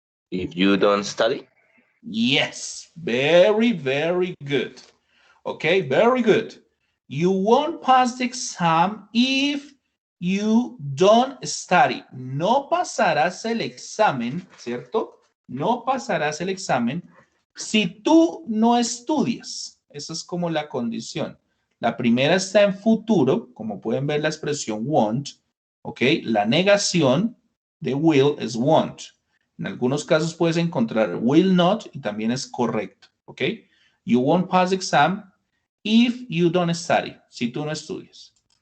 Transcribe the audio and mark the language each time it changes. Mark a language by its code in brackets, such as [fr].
[en] If you don't study. Yes, very, very good. Okay, very good. You won't pass the exam if you don't study. [es] No pasarás el examen, ¿cierto? No pasarás el examen si tú no estudias. Esa es como la condición. La primera está en futuro, como pueden ver la expresión won't, ¿ok? La negación de will es won't. En algunos casos puedes encontrar will not y también es correcto, ¿ok? [en] You won't pass the exam if you don't study, [es] si tú no estudias.